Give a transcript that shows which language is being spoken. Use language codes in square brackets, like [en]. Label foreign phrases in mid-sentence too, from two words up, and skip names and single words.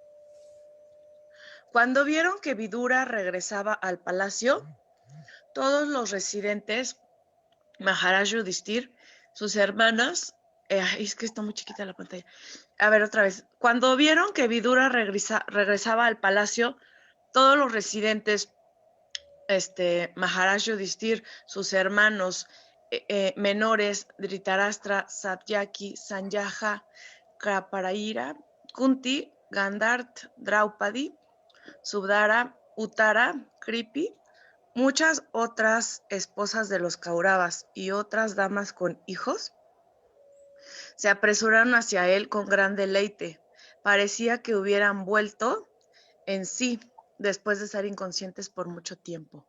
[es] Cuando vieron que Vidura regresaba al palacio, todos los residentes, Maharaj Yudhishthir, sus hermanas, es que está muy chiquita la pantalla. A ver, otra vez. Cuando vieron que Vidura regresaba al palacio, todos los residentes, Maharaj Yudhishthir, sus hermanos menores, Dhritarashtra, Satyaki, Sanjaya, Kriparaira, Kunti, Gandhar, Draupadi, Subdara, Uttara, Kripi, muchas otras esposas de los Kauravas y otras damas con hijos, se apresuraron hacia él con gran deleite. Parecía que hubieran vuelto en sí después de estar inconscientes por mucho tiempo.